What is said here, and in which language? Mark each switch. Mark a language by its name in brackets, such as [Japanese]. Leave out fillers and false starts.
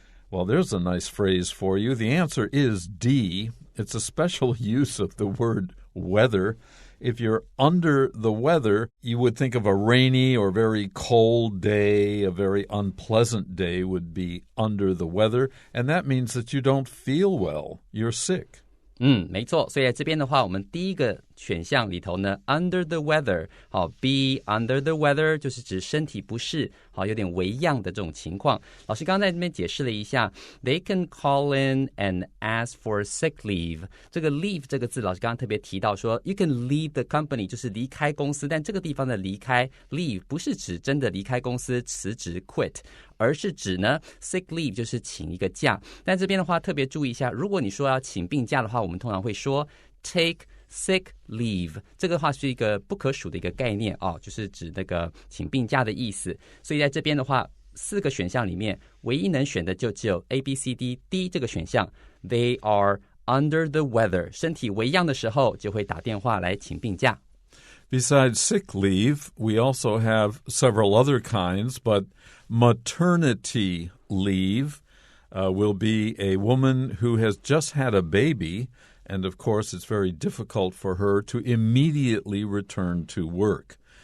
[English] Well, there's a nice phrase for you. The answer is D. It's a special use of the word weather. If you're under the weather, you would think of a rainy or very cold day, a very unpleasant day would be under the weather, and that means that you don't feel well. You're sick. [Chinese] 没错，所以在这边的话，我们第一个选项里头呢 under the weather 好 [English] be under the weather [Chinese] 就是指身体不适好有点微恙的这种情况。老师刚刚在这边解释了一下 [English] they can call in and ask for sick leave [Chinese] 这个 leave 这个字老师刚刚特别提到说 [English] you can leave the company [Chinese] 就是离开公司，但这个地方的离开 leave 不是指真的离开公司辞职 quit， 而是指呢 sick leave 就是请一个假。但这边的话特别注意一下，如果你说要请病假的话，我们通常会说take sick leave 这个话是一个不可数的一个概念哦，就是指那个请病假的意思。所以在这边的话，4个选项里面唯一能选的就只有 A, B, C, D 这个选项。 [English] They are under the weather [Chinese] 身体微恙的时候就会打电话来请病假。 [English] Besides sick leave, we also have several other kinds, but maternity leave will be a woman who has just had a baby, and of course it's very difficult for her to immediately return to work.